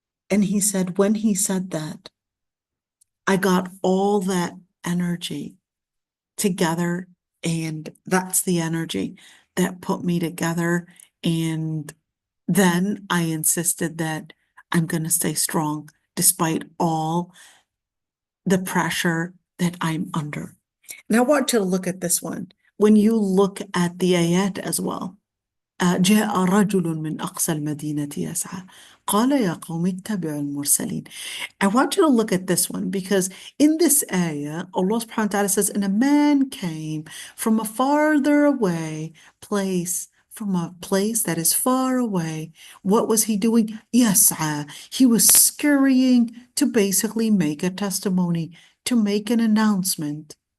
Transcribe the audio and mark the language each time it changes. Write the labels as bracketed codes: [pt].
[en] And he said, when he said that, I got all that energy together, and that's the energy that put me together. And then I insisted that I'm going to stay strong despite all the pressure that I'm under. And I want you to look at this one. When you look at the ayat as well, [ar] جاء رجل من أقصى المدينة يسعى قال يا قوم اتبعوا المرسلين. [en] I want you to look at this one because in this ayah, Allah subhanahu wa ta'ala says, and a man came from a farther away place, from a place that is far away. What was he doing? Yas'a. He was scurrying to basically make a testimony, to make an announcement.